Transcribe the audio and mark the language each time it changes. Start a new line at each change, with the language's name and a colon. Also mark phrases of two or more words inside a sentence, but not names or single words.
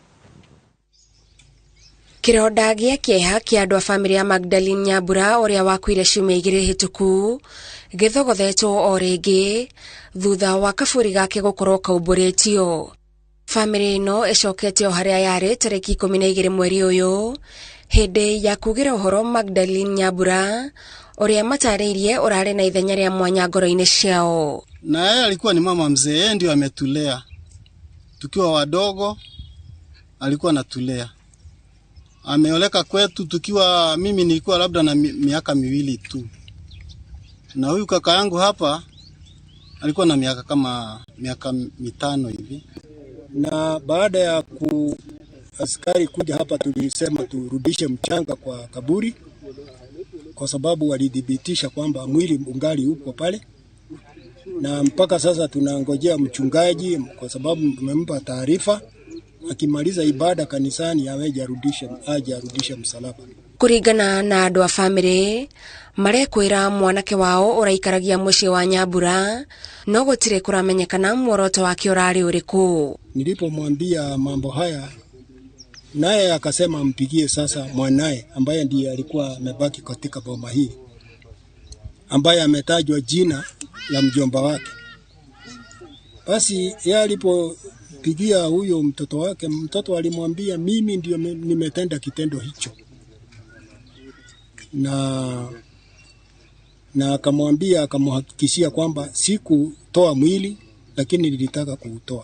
Kikuyu: Kĩronda gĩa kĩeha kĩa andũ a bamĩrĩ ya Magdalene Nyambura ũrĩa wakuire ciumia 2 hĩtũku gĩthogothetwo o rĩngĩ thutha wa kaburi gake gũkorwo kaumbũrĩtio. Bamĩrĩ ĩno ĩcokete o harĩa yarĩ tarĩki 12 mweri ũyũ hĩndĩ ya kugĩra ũhoro Magdalene Nyambura ũrĩa matarĩirie ũrarĩ na ithenya rĩa mwanya ngoro-inĩ ciao.
Swahili: Na yeye alikuwa ni mama mzee, yeye ndio ametulea tukiwa wadogo, alikuwa anatulea. Ameoleka kwetu tukiwa, mimi nilikuwa labda na miaka 2 tu, na huyu kaka yangu hapa alikuwa na miaka kama 5 hivi. Na baada ya askari kuja hapa tulisema turudishe mchanga kwa kaburi kwa sababu walidhibitisha kwamba mwili ungali upo pale, na mpaka sasa tunangojea mchungaji kwa sababu tumempa taarifa akimaliza ibada kanisani aje arudishe msalaba.
Kikuyu: Kũringana na andũ a bamĩrĩ marekwĩra mwanake wao ũraikaragia mũciĩ wa Nyambura no gũtirĩ kũramenyekana muoroto wake ũrarĩ ũrĩkũ.
Swahili: Nilipomwambia mambo haya naye akasema mpigie sasa mwanae ambaye ndiye alikuwa amebaki katika boma hii, ambaye ametajwa jina la mjomba wake. Basi yeye alipopigia huyo mtoto wake, mtoto alimwambia mimi ndio nimetenda kitendo hicho, na akamwambia, akamhakikishia kwamba sikutoa mwili lakini nilitaka kuutoa.